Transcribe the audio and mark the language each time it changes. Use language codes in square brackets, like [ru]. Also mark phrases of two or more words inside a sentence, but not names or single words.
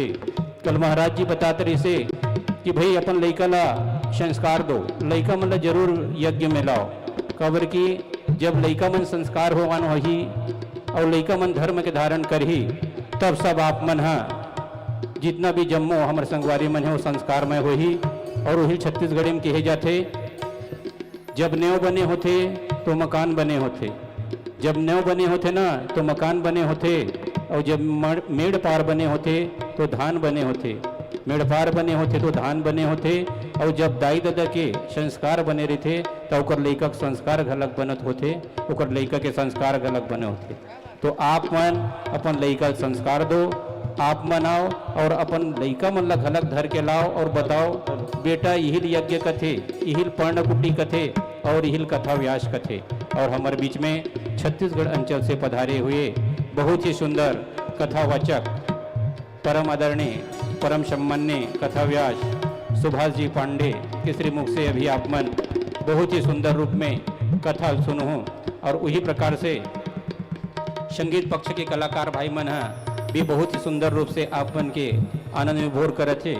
[hne] कल महाराज जी बताते रहे से कि भाई अपन लइका ला संस्कार दो, लइका मन ला जरूर यज्ञ में लाओ। काबर की जब लइका मन संस्कार होवान होही और लइका मन धर्म के धारण करही, तब सब आप मन हा जितना भी जम्मो हमर संगवारी मन है वो संस्कार में होही। और वही छत्तीसगढ़ी में कहे जाते, जब नेव बने होते तो मकान बने होते, जब नेव बने होते ना तो मकान बने होते, और जब मेड़ पार बने होते तो धान बने होते, मेड़ पार बने होते तो धान बने होते। और जब दाई दादा के संस्कार बने रहते तो ओकर लइका के संस्कार घलक बनत होते, ओकर लइका के संस्कार घलक बने होते। तो आप मन अपन लइका के संस्कार दो, आप मनाओ और अपन लइका मन ला घलक धर के लाओ और बताओ बेटा यहिल यज्ञ कथे, यहिल पर्णकुटी कथे और यहिल कथा व्यास कथे। और हमारे बीच में छत्तीसगढ़ अंचल से पधारे हुए बहुत ही सुंदर कथावाचक परम आदरणीय परम सम्मान्य कथाव्यास सुभाष जी पांडे के श्रीमुख से अभी आप मन बहुत ही सुंदर रूप में कथा सुनो और उसी प्रकार से संगीत पक्ष के कलाकार भाई मन भी बहुत ही सुंदर रूप से आप मन के आनंद में भोर करे थे।